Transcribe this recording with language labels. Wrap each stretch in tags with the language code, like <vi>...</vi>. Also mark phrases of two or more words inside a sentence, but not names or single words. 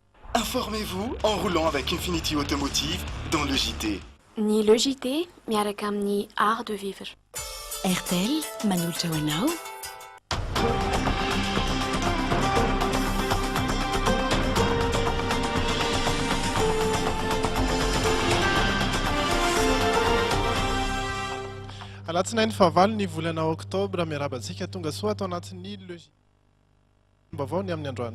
<fr>Informez-vous en roulant avec Infinity Automotive dans le JT.</fr> <mg>Ni le JT miaraka amin'ny</mg> <fr>art de vivre.</fr> <mg>RTL manolotra ho anao. Alatsinainy fahavalo ny volana oktobra miarabantsika tonga soa atao anatin'ny mbavao ny amin'ny androany.</mg>